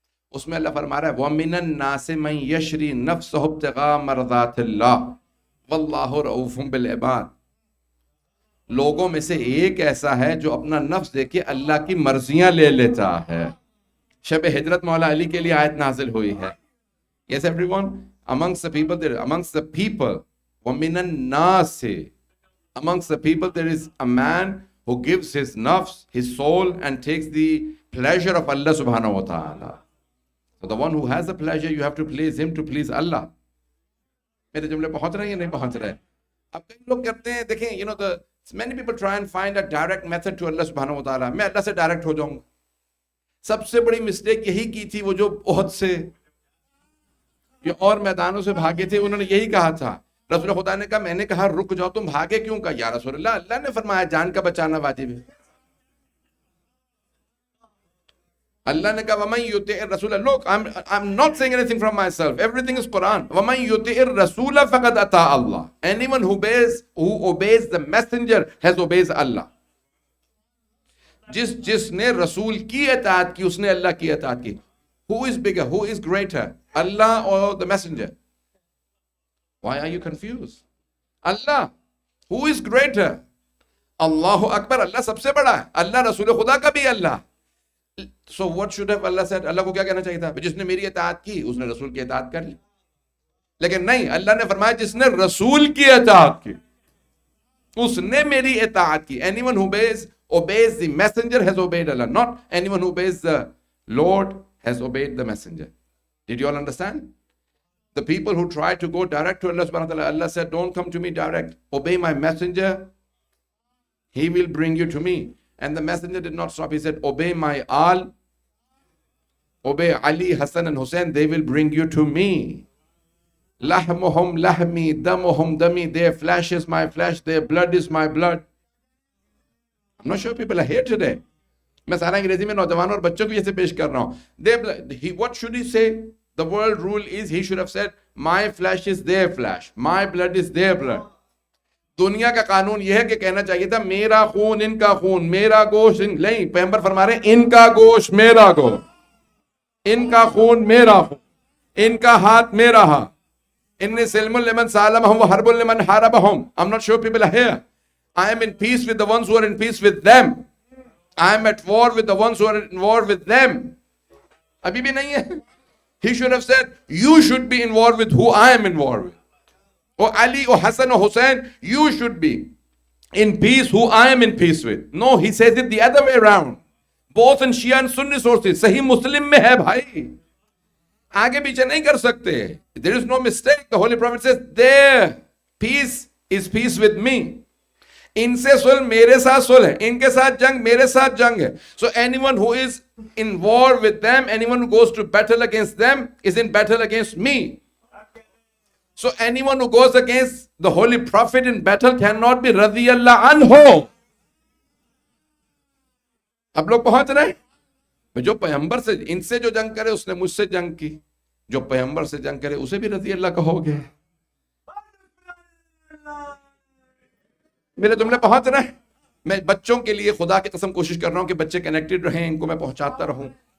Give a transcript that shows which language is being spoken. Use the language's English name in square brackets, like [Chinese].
[Urdu] اس میں اللہ فرما رہا ہے [Arabic] وَمِنَ النَّاسِ مَن يَشْرِي نَفْسَهُ ابْتِغَاءَ مَرْضَاتِ اللَّهِ وَاللَّهُ رَءُوفٌ بِالْعِبَادِ. [Urdu] لوگوں میں سے ایک ایسا ہے جو اپنا نفس دیکھے اللہ کی مرضیاں لے لیتا ہے. شب ہجرت مولا علی کے لیے آیت نازل ہوئی ہے. [English] Yes everyone, amongst the people [Arabic] وَمِنَ النَّاسِ, [English] amongst the people there is a man who gives his nafs, his soul, and takes the pleasure of Allah subhanahu wa ta'ala. So the one who has the pleasure, you have to please him to please Allah. میرے جملے پہنچ رہے ہیں یا نہیں پہنچ رہے؟ اب کئی لوگ کرتے ہیں، دیکھیں many people try and find a direct method to Allah subhanahu wa ta'ala. [Urdu] میں اللہ سے ڈائریکٹ ہو جاؤں گا. سب سے بڑی مسٹیک یہی کی تھی وہ جو بہت سے اور میدانوں سے بھاگے تھے. انہوں نے یہی کہا تھا، رسول خدا نے کہا، میں نے کہا رک جاؤ، تم بھاگے کیوں؟ کہا یا رسول اللہ، اللہ نے فرمایا جان کا بچانا واجب ہے. اللہ نے کہا [Arabic] وَمَن يُطِعِ الرَّسُولَ. [English] Look, I'm not saying anything from myself. Everything is Quran. [Arabic] وَمَن يُطِعِ الرَّسُولَ فَقَدْ أَطَاعَ اللَّهَ. [English] Anyone who obeys the messenger has obeys Allah. [Urdu] جس نے رسول کی اطاعت کی اس نے اللہ کی اطاعت کی. [English] Who is bigger? Who is greater? Allah or the messenger? Why are you confused? Allah. Who is greater? Allahu Akbar. [Urdu] اللہ سب سے بڑا ہے. اللہ رسول خدا کا بھی اللہ. [English] So what should have Allah said? [Urdu] اللہ کو کیا کہنا چاہیے تھا؟ جس نے میری اطاعت کی اس نے رسول کی اطاعت کر لی. لیکن نہیں، اللہ نے فرمایا جس نے رسول کی اطاعت کی اس نے میری اطاعت کی. [English] Anyone who obeys the messenger has obeyed Allah. Not anyone who obeys the Lord has obeyed the messenger. Did you all understand? The people who try to go direct to Allah subhanahu wa ta'ala, Allah said, don't come to me direct. Obey my messenger. He will bring you to me. And the messenger did not stop. He said, obey my al. Obey Ali, Hassan and Hussein. They will bring you to me. [Arabic] Lahmuhum lahmi, damuhum dami. [English] Their flesh is my flesh. Their blood is my blood. I'm not sure people are here today. [Urdu] میں سارا انگریزی میں نوجوانوں اور بچوں کو یہ سے پیش کر رہا ہوں. [English] What should he say? The world rule is he should have said, my flesh is their flesh. My blood is their blood. [Urdu] دنیا کا قانون یہ ہے کہ کہنا چاہیے تھا میرا خون ان کا خون، میرا گوشت نہیں. پیغمبر فرما رہے ہیں ان کا گوشت میرا گوشت، ان کا خون میرا خون، ان کا ہاتھ میرا ہاتھ. [Arabic] انی سلم لمن سالمہم وحرب لمن حاربہم. [English] I'm not sure people are here. I am in peace with the ones who are in peace with them. I am at war with the ones who are in war with them. [Urdu] ابھی بھی نہیں ہے. [English] He should have said, you should be in war with who I am in war with. Or Ali or Hassan or Hussein, you should be in peace who I am in peace with. No, he says it the other way around. Both in Shia and Sunni sources. [Urdu] صحیح مسلم میں ہے بھائی. آگے پیچھے نہیں کر سکتے. [English] There is no mistake. The Holy Prophet says, their peace is peace with me. [Urdu] ان سے صلح میرے ساتھ صلح ہے، ان کے ساتھ جنگ میرے ساتھ جنگ ہے. [English] So anyone who is in war with them, anyone who goes to battle against them is in battle against me. So anyone who goes against the Holy Prophet in battle cannot be radiyallahu anhu. [Urdu] اب لوگ پہنچ رہے ہیں. جو پیغمبر سے ان سے جو جنگ کرے اس نے مجھ سے جنگ کی، جو پیغمبر سے جنگ کرے اسے بھی رضی اللہ کہو گے؟ میرے جملے پہنچ رہے ہیں؟ میں بچوں کے لیے خدا کی قسم کوشش کر رہا ہوں کہ بچے کنیکٹڈ رہیں، ان کو میں پہنچاتا رہوں.